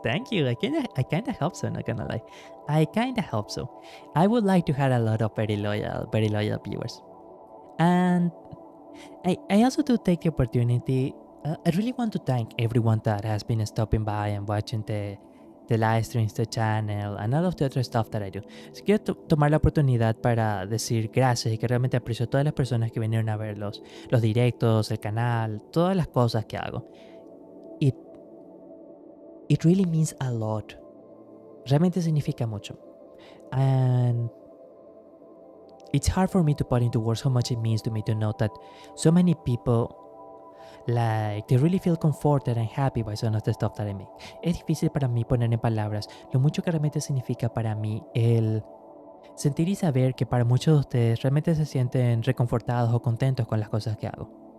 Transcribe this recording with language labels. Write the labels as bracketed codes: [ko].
[en] Thank you. I kinda hope so, not gonna lie. I kinda hope so. I would like to have a lot of very loyal viewers. And I also do take the opportunity. I really want to thank everyone that has been stopping by and watching the live streams, the channel, and all of the other stuff that I do. [es] So, quiero tomar la oportunidad para decir gracias y que realmente aprecio a todas las personas que vinieron a ver los directos, el canal, todas las cosas que hago. [en] It really means a lot. [es] Realmente significa mucho. [en] And it's hard for me to put into words how much it means to me to know that so many people they really feel comforted and happy by some of the stuff that I make. [es] Es difícil para mí poner en palabras lo mucho que realmente significa para mí el sentir y saber que para muchos de ustedes realmente se sienten reconfortados o contentos con las cosas que hago.